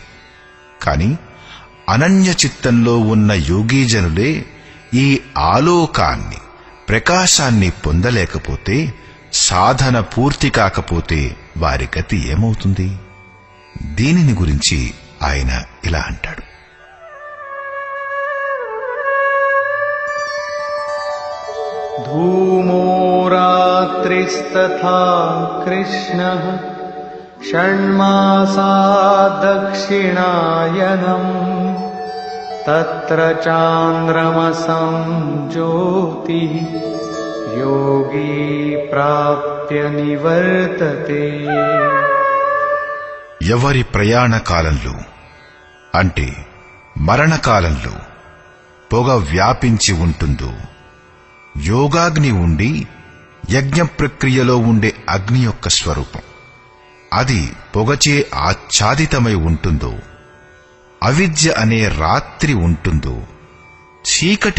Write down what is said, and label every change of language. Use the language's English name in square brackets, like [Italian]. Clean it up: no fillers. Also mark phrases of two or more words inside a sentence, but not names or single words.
[Telugu] కాని అనన్య చిత్తంలో ఉన్న యోగీజనులే ఈ ఆలోకాన్ని, ప్రకాశాన్ని పొందలేకపోతే, సాధన పూర్తి కాకపోతే వారి గతి ఏమవుతుంది? దీనిని గురించి ఆయన ఇలా అంటాడు. [Sanskrit] धूमो रात्रिस्तथा कृष्णः षण्मासा दक्षिणायनम् तत्र चान्द्रमसं ज्योतिः योगी प्राप्य निवर्तते. [Telugu] ఎవరి ప్రయాణ కాలంలో అంటే మరణకాలంలో పొగ వ్యాపించి ఉంటుందో, యోగాగ్ని ఉండి యజ్ఞ ప్రక్రియలో ఉండే అగ్ని యొక్క స్వరూపం, అది పొగచే ఆచ్ఛాదితమై ఉంటుందో, అవిద్య అనే రాత్రి ఉంటుందో, చీకటి